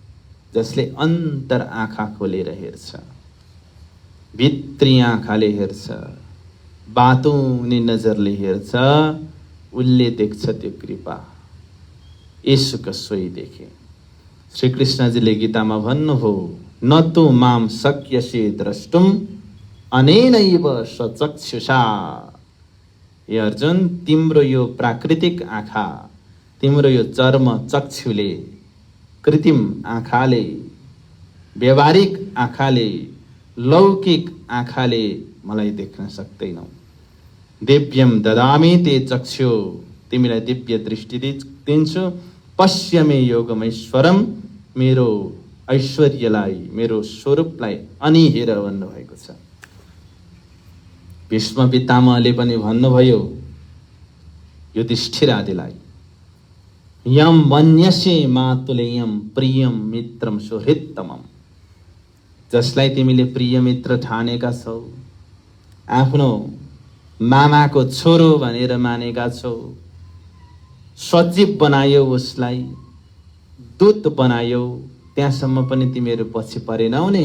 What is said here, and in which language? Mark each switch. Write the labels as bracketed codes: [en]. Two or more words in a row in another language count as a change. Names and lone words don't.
[ne] जसले अन्तर आँखा खोलेर हेर्छ। भित्री आँखाले हेर्छ, बातुनी नजरले हेर्छ, उसले देख्छ त्यो कृपा। येशूको सोही देखे। श्री कृष्णजीले गीतामा भन्नुभयो, [sa] न तु माम शक्यसे द्रष्टुम अनेनैव स्वचक्षुषा। [ne] हे अर्जुन, तिम्रो यो प्राकृतिक आँखा, तिम्रो यो चर्म चक्षुले, कृत्रिम आँखाले, व्यवहारिक आँखाले, लौकिक आँखाले मलाई देख्न सक्दैनौ। [sa] दिव्यम ददामि ते चक्षु, [ne] तिमीलाई दिव्य दृष्टि दिन्छु। [sa] पश्य मे योगमैश्वरम, [ne] मेरो ऐश्वर्यलाई, मेरो स्वरूपलाई अनि हेर भन्नुभएको छ। भीष्म पितामहले पनि भन्नुभयो युधिष्ठिर आदिलाई, [sa] यम मन्यसे मातुलेयम प्रियम मित्रम सुहृत्तमम। [ne] जसलाई तिमीले प्रिय मित्र ठानेका छौ, आफ्नो मामाको छोरो भनेर मानेका छौ, सचिव बनायौ, उसलाई दूत बनायौ, त्यहाँसम्म पनि तिमीहरू पछि परेनौ नि।